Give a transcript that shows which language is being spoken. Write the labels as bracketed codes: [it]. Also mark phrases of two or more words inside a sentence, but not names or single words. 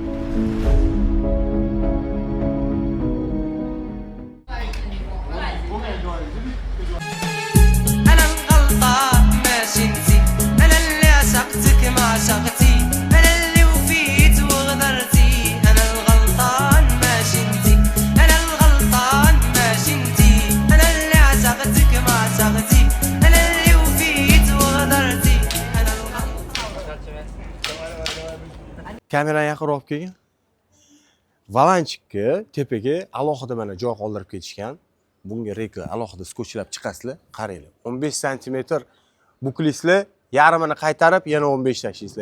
[ar] أنا الغلطان ماشي انتي، أنا اللي عشقتك ما عشقتي، أنا اللي وفيت وغدرتي. أنا الغلطان ماشي انتي، أنا الغلطان ماشي انتي، أنا اللي عشقتك ما عشقتي، أنا اللي وفيت وغدرتي. أنا [uz] Kamerani yaqinroq olib kelgin. Valanchikka tepaga alohida mana joy qoldirib ketishgan. Bunga reka alohida skotchlab chiqasizlar. Qaranglar. 15 sm buklaysizlar, yarmini qaytarib yana 15 tashlaysizlar.